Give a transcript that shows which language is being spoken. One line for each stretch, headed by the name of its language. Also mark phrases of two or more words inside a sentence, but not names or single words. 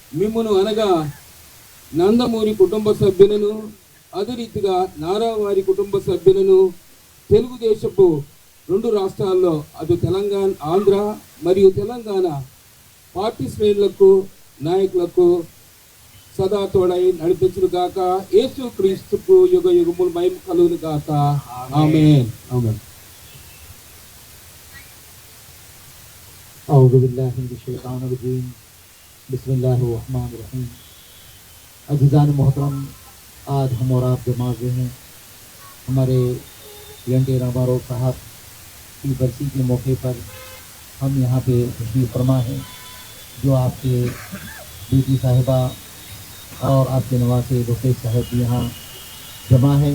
Telugu: మిమ్మును అనగా నందమూరి కుటుంబ సభ్యులను అదే రీతిగా నారా వారి కుటుంబ సభ్యులను తెలుగుదేశపు 2 రాష్ట్రాల్లో అటు తెలంగాణ, ఆంధ్ర మరియు తెలంగాణ పార్టీ శ్రేణులకు నాయకులకు సదా తోడై నడిపించును గాక. యేసు క్రీస్తుకు యుగ యుగములు మహిమ కలుగును గాక. ఆమేన్. ఆమేన్.
Arabic: أعوذ بالله من الشيطان الرجيم بسم الله الرحمن الرحيم.
Urdu: عزیزان محترم، آج ہم اور آپ جمع ہوئے ہیں ہمارے این۔ٹی. راما راؤ صاحب کی برسی کے موقع پر۔ ہم یہاں پہ تشریف فرما ہیں جو آپ کے بیٹی صاحبہ اور آپ کے نواسے لوکیش صاحب بھی یہاں جمع ہے.